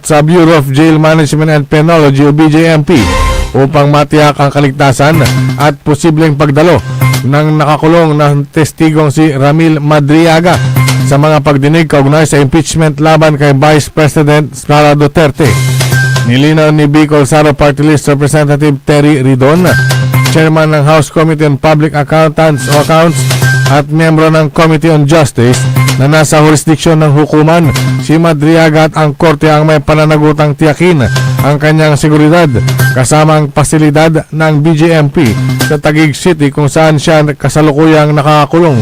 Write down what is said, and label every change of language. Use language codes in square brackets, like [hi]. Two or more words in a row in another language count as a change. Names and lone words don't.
[tl] sa Bureau of Jail Management and Penology o BJMP upang matiyak ang kaligtasan at posibleng pagdalo ng nakakulong na testigong si Ramil Madriaga sa mga pagdinig kaugnay sa impeachment laban kay Vice President Sara Duterte. Nilinaw ni Bicol Saro Party List Representative Terry Ridon, Chairman ng House Committee on Public Accounts at miyembro ng Committee on Justice na nasa jurisdiksyon ng hukuman. Si Madriaga at ang korte ang may pananagutang tiyakin ang kanyang seguridad kasama ang pasilidad ng BJMP sa Taguig City kung saan siya kasalukuyang nakakulong.